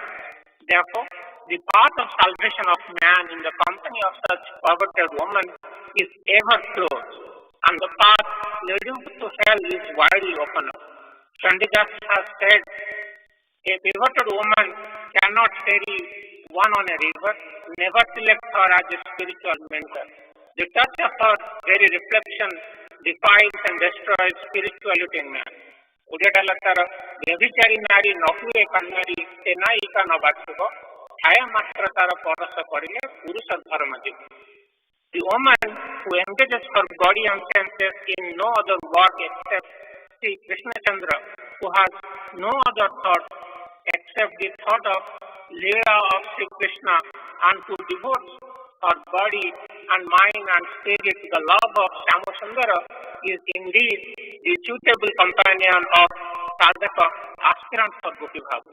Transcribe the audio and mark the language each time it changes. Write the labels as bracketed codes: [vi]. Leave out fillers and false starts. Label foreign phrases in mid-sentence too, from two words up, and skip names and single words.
[en] Therefore, the path of salvation of man in the company of such perverted woman is ever closed, and the path leading to hell is widely open up. Chandidas has said, a perverted woman cannot ferry one on a river, never select her as a spiritual mentor. The touch of her very reflection defiles and destroys spirituality in man. [or] ଓଡ଼ିଆଟା ତାର ବ୍ୟଭିଚାରୀ ନାରୀ ନ ହୁଏ କାନାରୀ ସେନାୟିକା ନ ବାଛିବ ଛାୟା ମାତ୍ର ତାର ପରଶ କରିଲେ ପୁରୁଷ ଧର୍ମ ଯିବ. [en] The woman who engages her body and senses in no other work except Sri Krishna Chandra, who has no other thought except the thought of Leela of Sri Krishna, and who devotes her body and mind and spirit to the love of Shyamsundara, is indeed the suitable companion of sadhaka aspirant for Gopi Bhava.